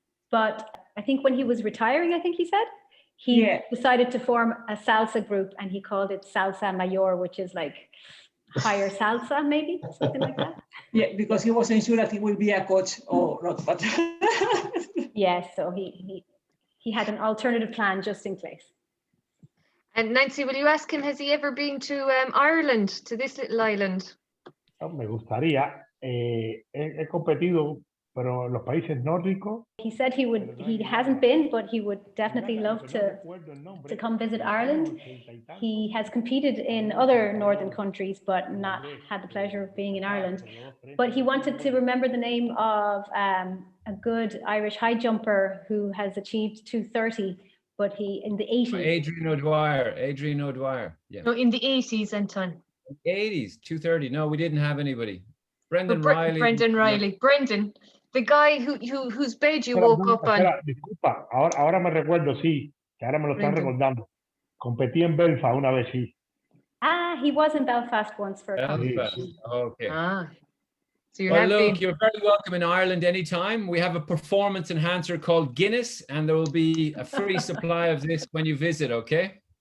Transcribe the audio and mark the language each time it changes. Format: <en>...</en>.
<en>But I think when he was retiring, I think he said, he decided to form a salsa group and he called it Salsa Mayor, which is like higher salsa, maybe, something like that. Yeah, because he wasn't sure that he will be a coach or not, but Yeah, so he had an alternative plan just in case. And Nancy, will you ask him, has he ever been to Ireland, to this little island?</en> <es>Me gustaría. He competido, pero en los países nórdicos.</es> <en>He said he hasn't been, but he would definitely love to come visit Ireland. He has competed in other northern countries, but not had the pleasure of being in Ireland. But he wanted to remember the name of a good Irish high jumper who has achieved 230, but he in the 80s. Adrian O'Dwyer. Yeah. No, in the 80s, Anton. 80s, 230. No, we didn't have anybody. Brendan Riley. Brendan Riley. Brendan, the guy whose bed you woke up on.</en> <es>Disculpa, ahora me recuerdo, sí, que ahora me lo están recordando. Competí en Belfast una vez, sí.</es> <en>He was in Belfast once for a Belfast. competition. Okay. So you well, have look, been. you're very welcome in Ireland anytime. We have a performance enhancer called Guinness, and there will be a free supply of this when you visit, okay?</en>